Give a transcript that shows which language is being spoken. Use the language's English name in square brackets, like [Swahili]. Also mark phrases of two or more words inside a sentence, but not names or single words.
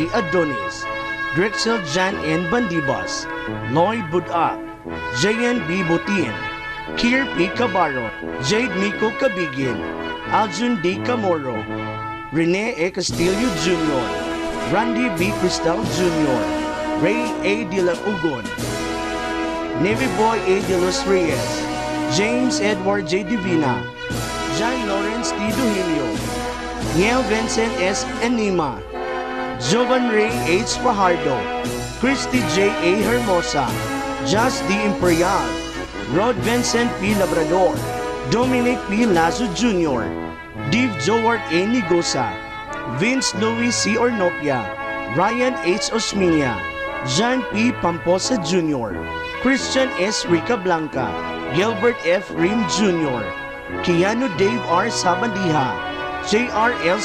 [Filipino] Adonis, Drexel Jan N. Bandibas, Lloyd Budak, Jayan B. Butin, Kier P. Cabarro, Jade Miko Cabigin, Aljun D. Camoro, Rene A. Castillo Jr., Randy B. Cristal Jr., Ray A. De La Ugon, Navy Boy A. De Los Reyes, James Edward J. Divina, John Lawrence T. Duhilio, Niel Vincent S. Enima, Jovan Ray H. Fajardo, Christy J. A. Hermosa, Just D. Imperial, Rod Vincent P. Labrador, Dominic P. Lazo Jr., Dave Joward A. Nigosa, Vince Louis C. Ornopia, Ryan H. Osminia, John P. Pamposa Jr., Christian S. Rica Blanca, Gilbert F. Rim Jr., Keanu Dave R. Sabandiha, J.R. L.